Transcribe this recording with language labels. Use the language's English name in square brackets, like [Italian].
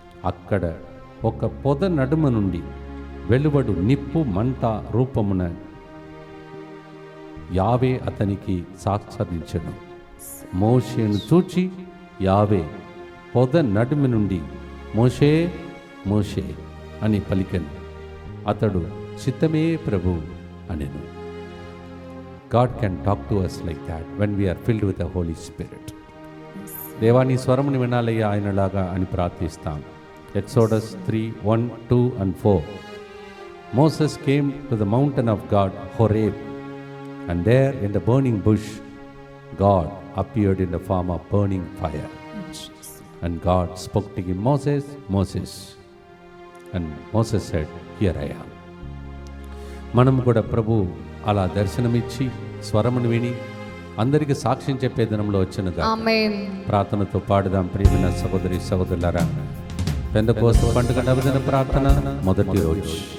[Telugu] అక్కడ ఒక పొద నడుమ నుండి వెలువడు నిప్పు మంట రూపమున యావే అతనికి సాక్షాత్కరించెను. మోషేను చూచి యావే పొద నడుము నుండి మోషే మోషే అని పలికెను. అతడు చిత్తమే ప్రభు అనెను. [English] God can talk to us like that when we are filled with the Holy Spirit. [Telugu] దేవా నీ స్వరముని వినాలయ్యా ఆయనలాగా అని ప్రార్థిస్తాం. [English] Exodus 3, 1, 2 and 4. Moses came to the mountain of God, Horeb, and there in the burning bush God appeared in the form of burning fire. And God spoke to him, Moses, Moses. And Moses said, Here I am. [Telugu] మనం కూడా ప్రభు అలా దర్శనమిచ్చి స్వరమును విని అందరికీ సాక్ష్యం చెప్పే దినంలో వచ్చినగా ప్రార్థనతో పాడుదాం. ప్రియమైన సహోదరి సహోదరులారా, పెందెకోస్తు పండుగ నవదిన ప్రార్థన మొదటి రోజు.